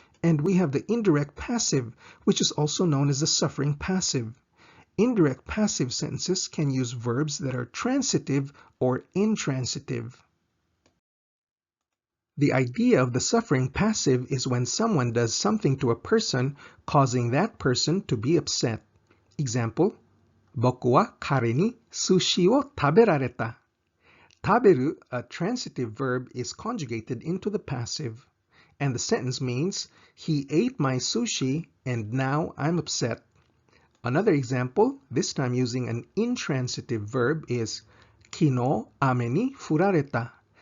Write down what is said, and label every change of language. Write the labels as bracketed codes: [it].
[en] And we have the indirect passive, which is also known as the suffering passive. Indirect passive sentences can use verbs that are transitive or intransitive. The idea of the suffering passive is when someone does something to a person, causing that person to be upset. Example, [ja] 僕は彼に寿司を食べられた. [en] Taberu, a transitive verb, is conjugated into the passive. And the sentence means, he ate my sushi and now I'm upset. Another example, this time using an intransitive verb, is [ja] 昨日雨に降られた.